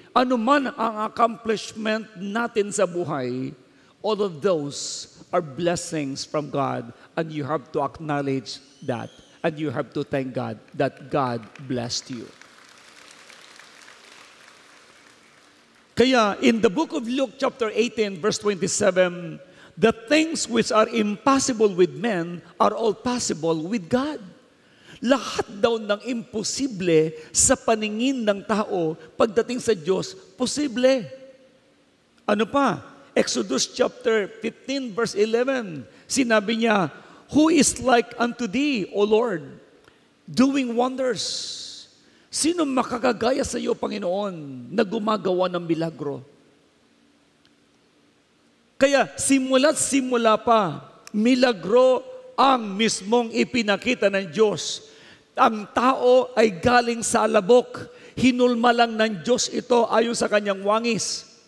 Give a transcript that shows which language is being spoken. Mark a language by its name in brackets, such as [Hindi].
[Filipino] Ano man ang accomplishment natin sa buhay, [English] all of those are blessings from God, and you have to acknowledge that, and you have to thank God that God blessed you. Kaya, in the book of Luke chapter 18, verse 27, the things which are impossible with men are all possible with God. [Filipino] Lahat daw ng imposible sa paningin ng tao, pagdating sa Diyos, posible. Ano pa? [English] Exodus chapter 15, verse 11, [Filipino] sinabi niya, [English] "Who is like unto thee, O Lord, doing wonders?" [Filipino] Sino makakagaya sa iyo, Panginoon, na gumagawa ng milagro? Kaya simula't simula pa, milagro ang mismong ipinakita ng Diyos. Ang tao ay galing sa alabok. Hinulma lang ng Diyos ito ayon sa kanyang wangis.